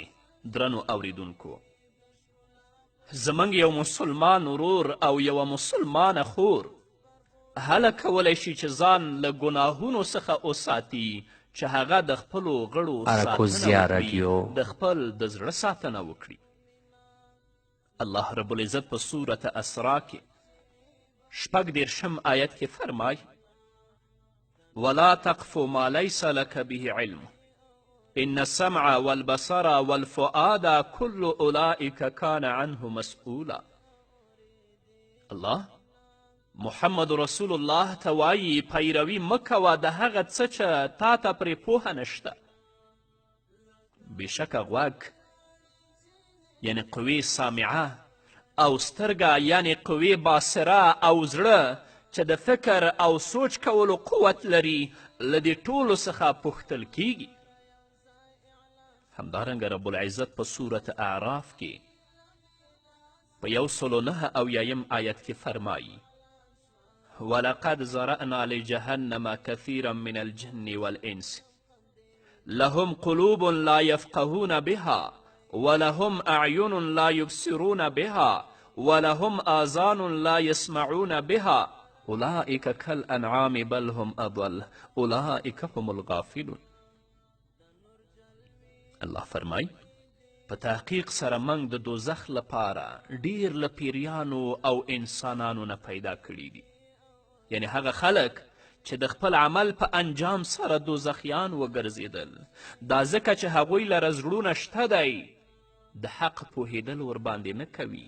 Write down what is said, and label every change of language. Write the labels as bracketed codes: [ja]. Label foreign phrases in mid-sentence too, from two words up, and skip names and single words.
[ps] درنو اوریدونکو، زموږ یو مسلمان ورور او یوه مسلمانه خور هله کولی شي چې ځان له ګناهونو څخه وساتي چې هغه د خپلو غړو ساتنه وکړي، د خپل د زړه ساتنه وکړي. الله رب العزت په صورت اسرا کې 36 آیت کې فرمای: [ar] ولا تقف ما ليس لك به علم إن السمع والبصر والفؤاد كل أولئك كان عنه مسؤولا. [ps] الله محمد رسول الله ته وایي پیروي مه کوه د هغه څه چې تا ته پرې پوهه نشته. بېشکه غوږ یعنې قوې سامعه او سترګه یعنې قوې باصره او زړه چې د فکر او سوچ کولو قوت لري له دې ټولو څخه پوښتل کیږي. همدارنګه رب العزت په صورت اعراف کې په 109 آیت کې فرمایي: [ar] ولقد زرأنا لجهنم كثيرا من الجن والإنس لهم قلوب لا يفقهون بها ولهم أعين لا يبصرون بها ولهم آذان لا يسمعون بها أولئك كالأنعام بل هم أضل أولئك هم الغافلون. [ps] الله فرمای په تحقیق سره موږ د دوزخ لپاره ډیر له پیریانو او انسانانو نه پیدا کړي دي، یعنی هغه خلک چې د خپل عمل په انجام سره دوزخیان وګرځېدل. دا ځکه چې هغوی لره زړونه شته دی، د حق پوهېدل ورباندې نه کوي.